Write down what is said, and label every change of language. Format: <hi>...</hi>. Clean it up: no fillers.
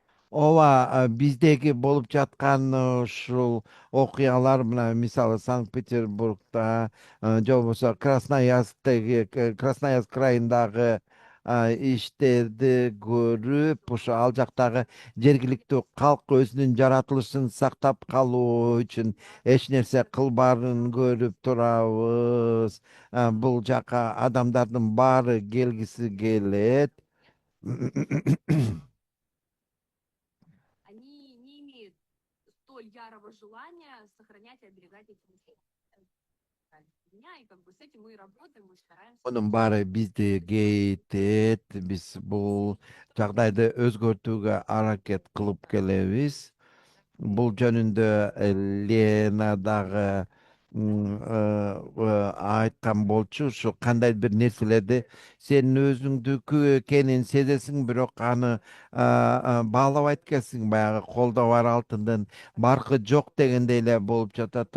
<ky>Ооба, биздеги болуп жаткан ушул окуялар мына мисалы Санкт-Петербургда же болбосо Красноярск крайындагы иштерди көрүп, ошо ал жактагы жергиликтүү калк өзүнүн жаратылышын сактап калуу үчүн эч нерсе кылбаарын көрүп турабыз. Бул жака адамдардын баары келгиси келет.</ky> <ru>Они не имеют столь ярого желания сохранять и оберегать эти меня, и как бы с этим мы и работаем, мы стараемся.</ru> <ky>Onun баары бизди кейтет, биз бул жагдайды өзгөртүүгө аракет кылып келебиз. Бул жөнүндө Лена дагы айткан болчу, ушу кандай бир нерселерди сен өзүңдүкү экенин сезесиң, бирок аны баалабайт экенсиң, баягы колдо бар алтындын баркы жок дегендей эле болуп жатат.</ky>